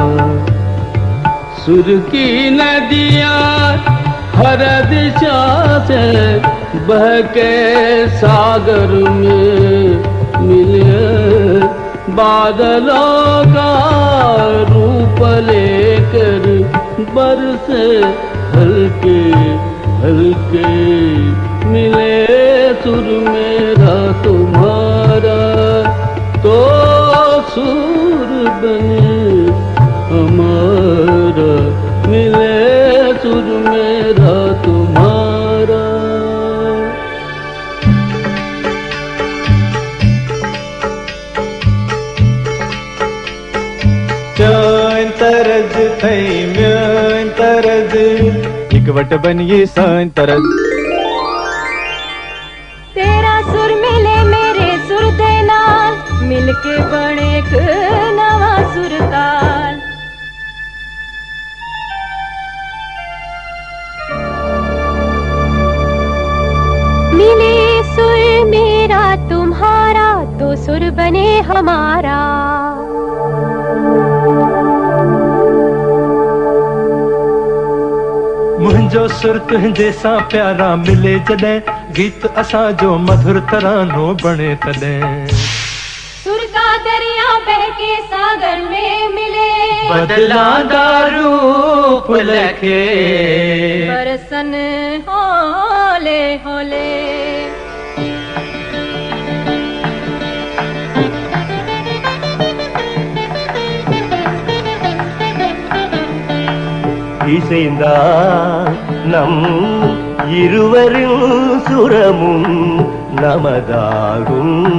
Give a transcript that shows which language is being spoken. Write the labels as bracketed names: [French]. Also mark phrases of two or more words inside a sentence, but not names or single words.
[Hindi] सुर की नदियाँ हर दिशा से बह के सागर में मिले, बादलों का रूप लेकर बरसे हल्के हल्के। मिले सुर मेरा तुम्हारा तो सुर बने हमारा। मिले सुर मेरा तुम्हारा। [Kashmiri] सान तरज थई म्यान तरज इकवट बनिए सान तरज। [Punjabi] ਤੇਰਾ ਸੁਰ ਮਿਲੇ ਮੇਰੇ ਸੁਰ ਦੇ ਨਾਲ, ਮਿਲਕੇ ਬਣੇ ਇਕ ਨਵਾਂ ਸੁਰਤਾਲ। [Hindi] मिले सुर मेरा तुम्हारा तो सुर बने हमारा। [Sindhi] मुंहिंजो सुर तुंहिंजे सां प्यारा मिले जॾहिं, गीत असां जो मधुर तरानो बणे तॾहिं। [Hindi] सुर का दरिया बहके सागर में मिले, [Punjabi] ਬੱਦਲਾਂ ਦਾ ਰੂਪ ਲਖੇ ਬਰਸਣ ਹੌਲੇ ਹੌਲੇ। [Tamil] இசைந்தா நம் இருவரின் சுரமும் நமதாகும்.